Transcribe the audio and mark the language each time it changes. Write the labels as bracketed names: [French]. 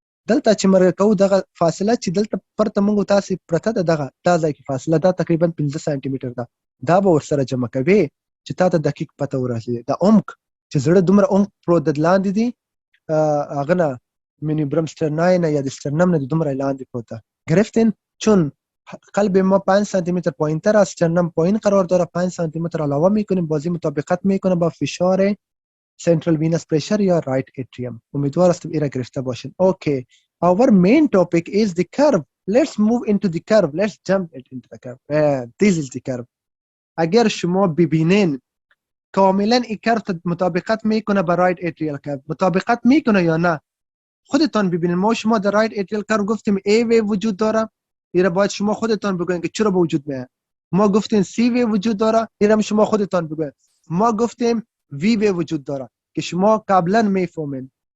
[Pashto] دلته چې معیار کوو دغه فاصله چې دلته پرته موږ تاسې پرته ده، دغه دا ځای کې فاصله دا تقریبا 15 سانتي میټر ده، دا به ورسره جمع کوي چې تا ته دقیق پته ورسېږي. د عمق چې زړه دومره عمق پروت د لاندې دي، هغه نه مینیبرم سترنای نه یا د سترنم نه دومره لاندې پروت ده. [Persian] گرفتین چون قلب ما 5 سانتی متر پایین‌تر از استرنم پایین قرار داره، 5 سانتی متر علاوه میکنیم، بازی مطابقت میکنه با فشار سنترال وینس پریشر یا رایت اتریوم. امیدوار هستم ایرا گرفته باشین. [English] Okay, our main topic is the curve. Let's move into the curve. Let's jump into the curve. This is the curve. [Persian] اگر شما ببینین کاملا این کرف مطابقت میکنه با رایت اتریال کرف، مطابقت میکنه یا نه خودتان ببینید. ما شما در رایت اتریال کرف گفتیم ای وی وجود داره، اینا باید شما خودتان بگوین که چرا به وجود میاد. ما گفتیم سی وی وجود داره، اینا شما خودتان بگوین. ما گفتیم وی وی وجود داره که شما قبلا میفهمین.